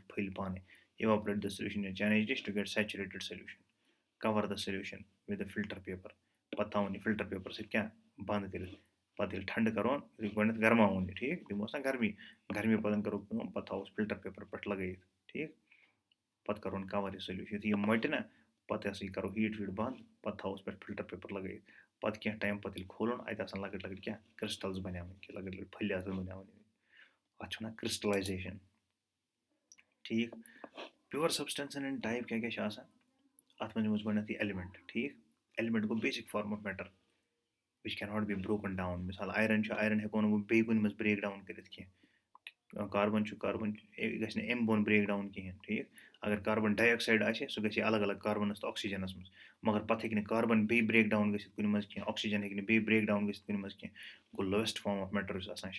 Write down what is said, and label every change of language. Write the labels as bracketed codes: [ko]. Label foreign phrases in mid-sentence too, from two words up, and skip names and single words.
[ks] پھٔلۍ پانَے [en] evaporate the solution in china dish to get saturated solution cover the solution with the filter paper [ks] پَتہٕ تھاوون یہِ [en] filter paper [ks] سۭتۍ کیٛاہ بنٛد کٔرِتھ پَتہٕ ییٚلہِ ٹھنٛڈٕ کَرون یُتھُے گۄڈنٮ۪تھ گرماوُن یہِ ٹھیٖک دِموس نا گرمی پَتہٕ کَرو کٲم پَتہٕ تھاووس [en] filter paper [ks] پٮ۪ٹھ لگٲیِتھ ٹھیٖک پَتہٕ کَرون کَوَر یہِ سولیوٗشَن یُتھُے یہِ مۄٹہِ نا پَتہٕ ہَسا یہِ کَرو ہیٖٹ ویٖٹ بنٛد پَتہٕ تھاووس پٮ۪ٹھ [en] filter paper [ks] لگٲیِتھ پَتہٕ کینٛہہ ٹایم پَتہٕ ییٚلہِ کھولُن اَتہِ آسان لۄکٕٹۍ لۄکٕٹۍ کیٛاہ کرٛسٹَلٕز بَنیمٕتۍ کہِ لۄکٕٹۍ لۄکٕٹۍ پھٔلۍ آسان بَنیمٕتۍ اَتھ چھِ وَنان کرٛسٹلایزیشَن ٹھیٖک [en] pure substances [ks] ہٕنٛدۍ ٹایپ کیٛاہ کیٛاہ چھِ آسان اَتھ منٛز یِمو گۄڈنٮ۪تھٕے ایٚلِمٮ۪نٛٹ ٹھیٖک ایٚلِمٮ۪نٛٹ گوٚو [en] basic form of matter which cannot be broken down [ks] مِثال آیرَن چھُ آیرَن ہٮ۪کو نہٕ بہٕ بیٚیہِ کُنہِ منٛز [en] break down [ks] کٔرِتھ کینٛہہ کاربَن چھُ کاربَن گژھِ نہٕ اَمہِ بۄن [en] break down [ks] کِہیٖنۍ ٹھیٖک اگر [en] carbon dioxide [ks] آسہِ سُہ گژھِ الگ الگ کاربَنَس تہٕ آکسیٖجَنَس منٛز مگر پَتہٕ ہیٚکہِ نہٕ کاربَن بیٚیہِ [en] break down [ks] گٔژھِتھ کُنہِ منٛز کینٛہہ آکسیٖجَن ہیٚکہِ نہٕ بیٚیہِ [en] break down [ks] گٔژھِتھ کُنہِ منٛز کینٛہہ گوٚو [en] lowest form of matter [ks] یُس آسان چھِ